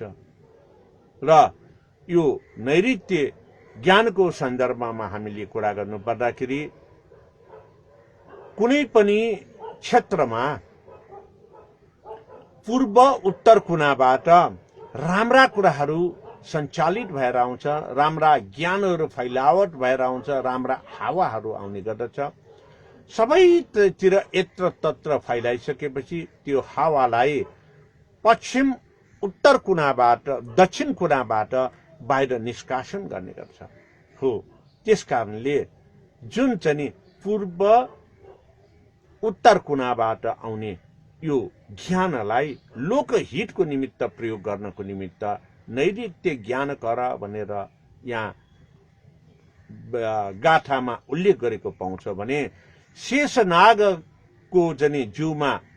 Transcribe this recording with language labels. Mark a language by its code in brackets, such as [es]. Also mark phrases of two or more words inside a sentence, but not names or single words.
[ne] र यो नैऋत्य ज्ञानको सन्दर्भमा हामीले कुरा गर्नु पर्दाखेरि कुनै पनि क्षेत्रमा पूर्व उत्तर कुनाबाट राम्रा कुराहरू सञ्चालित भएर आउँछ, राम्रा ज्ञानहरू फैलावट भएर आउँछ, राम्रा हावाहरू आउने गर्दछ। सबैतिर यत्र तत्र फैलाइसकेपछि त्यो हावालाई पश्चिम उत्तर कुनाबाट, दक्षिण कुनाबाट बाहिर निष्कासन गर्ने गर्छ। हो, त्यसकारणले जुन चाहिँ पूर्व उत्तर कुनाबाट आउने यो ज्ञानलाई लोकहितको निमित्त प्रयोग गर्नको निमित्त नैऋत्य ज्ञान कर भनेर यहाँ गाथामा उल्लेख गरेको पाउँछ भने शेषनागको जनी जिउमा